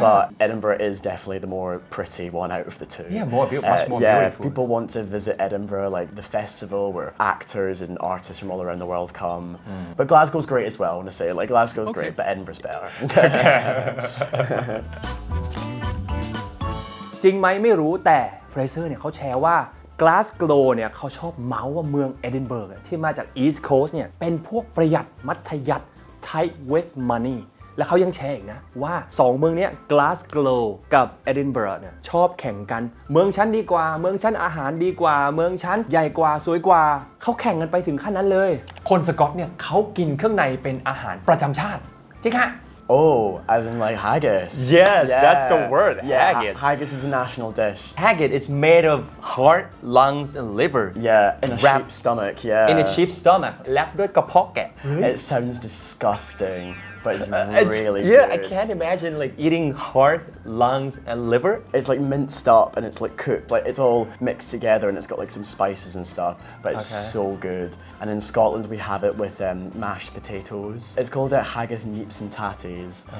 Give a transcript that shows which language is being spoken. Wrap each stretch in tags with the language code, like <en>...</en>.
<en>but Edinburgh is definitely the more pretty one out of the two. Yeah, much more yeah, beautiful. People want to visit Edinburgh, like the festival where actors and artists from all around the world come. But Glasgow's great as well, I want to say. Like Glasgow's great, but Edinburgh's better.</en> <th>จริงไหมไม่รู้แต่เฟรเซอร์เนี่ยเขาแชร์ว่ากลาสโกวเนี่ยเขาชอบเมาส์ว่าเมืองเอดินเบิร์กที่มาจากอีสต์โคสต์เนี่ยเป็นพวกประหยัดมัธยัสถ์</th> <en>tight with money</en> <th>และเขายังแชร์อีกนะว่า2เมืองเนี้ยกลาสโกวกับเอดินเบิร์กเนี่ยชอบแข่งกันเมืองชั้นดีกว่าเมืองชั้นอาหารดีกว่าเมืองชั้นใหญ่กว่าสวยกว่าเขาแข่งกันไปถึงขั้นนั้นเลยคนสกอตเนี่ยเขากินเครื่องในเป็นอาหารประจำชาติจริงฮะ</th> <en>Oh, as in like haggis. Yes, that's the word, Yeah, haggis. Haggis is a national dish. Haggis is made of heart, lungs, and liver. Yeah, in a Wrap- sheep's stomach, yeah. In a sheep's stomach</en> <th>แลปด้วยกระเพาะแกะ</th> <en>It sounds disgusting, but it's really yeah, good. I can't imagine like eating heart, lungs, and liver. It's like minced up and it's like cooked. Like it's all mixed together and it's got like some spices and stuff, but it's Okay. so good. And in Scotland we have it with mashed potatoes. It's called haggis, neeps and tatties.</en>